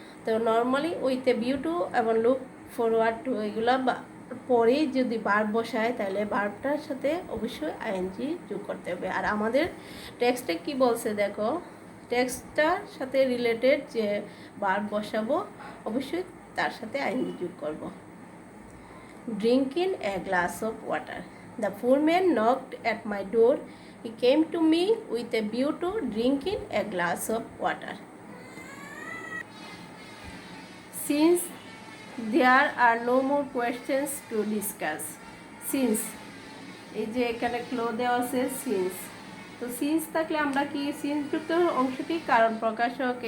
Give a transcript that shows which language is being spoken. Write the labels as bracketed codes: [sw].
[bn] তো normally [en] with a view to [bn] এবং [en] look forward to [bn] এগুলো পরেই যদি ভার্ব বসায় তাহলে ভার্বটার সাথে অবশ্যই আইএনজি যোগ করতে হবে। আর আমাদের টেক্সটে কি বলছে দেখো, টেক্সটটার সাথে রিলেটেড যে ভার্ব বসাবো অবশ্যই তার সাথে আইএনজি যোগ করব। [en] Drinking a glass of water. The poor man knocked at my door. He came to me with a view to drinking a glass of water. Since there are no more questions to discuss. [bn] Since এই যে এখানে ক্লো দেওয়া আছে since, তো since থাকলে আমরা কি since যুক্ত অংশটি কারণ প্রকাশক।